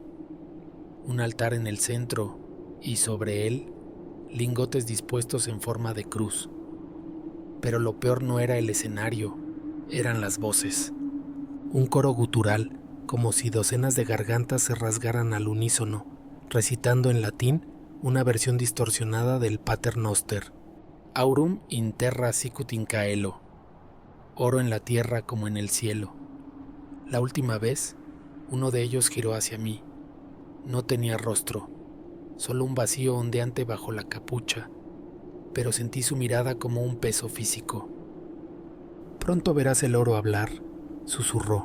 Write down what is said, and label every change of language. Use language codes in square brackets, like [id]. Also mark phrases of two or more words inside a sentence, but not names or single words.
[es] Un altar en el centro y sobre él, lingotes dispuestos en forma de cruz. Pero lo peor no era el escenario, eran las voces. Un coro gutural, como si docenas de gargantas se rasgaran al unísono, recitando en latín una versión distorsionada del Pater Noster. [la] Aurum in terra sicut in caelo. [es] Oro en la tierra como en el cielo. La última vez, uno de ellos giró hacia mí. No tenía rostro, solo un vacío ondeante bajo la capucha, pero sentí su mirada como un peso físico. Pronto verás el oro hablar, susurró.